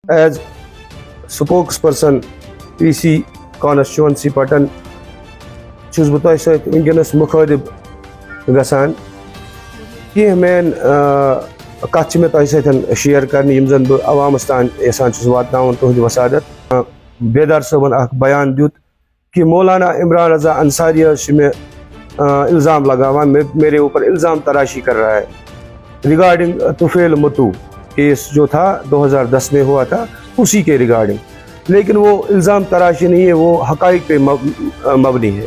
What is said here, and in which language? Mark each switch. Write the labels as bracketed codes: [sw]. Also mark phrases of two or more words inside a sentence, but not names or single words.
[en] As spokesperson [ks] PC कॉन्स्टिट्यूंसी पटन छुस बह तोह सत वनकस मुखातिब गसान कह मेन कत मे तोह सत शेयर करने यम जन बह अवामस तान यसान वातनावन तुहद वसादत। [ur] बेदार [ks] साहबन अख बयान दित कि [ur] مولانا عمران رضا انصاری میں الزام لگاوا میرے اوپر الزام تراشی کر رہا ہے ریگارڈنگ طفیل متو کیس جو تھا 2010 میں ہوا تھا اسی کے ریگارڈنگ، لیکن وہ الزام تراشی نہیں ہے، وہ حقائق پہ مبنی ہے.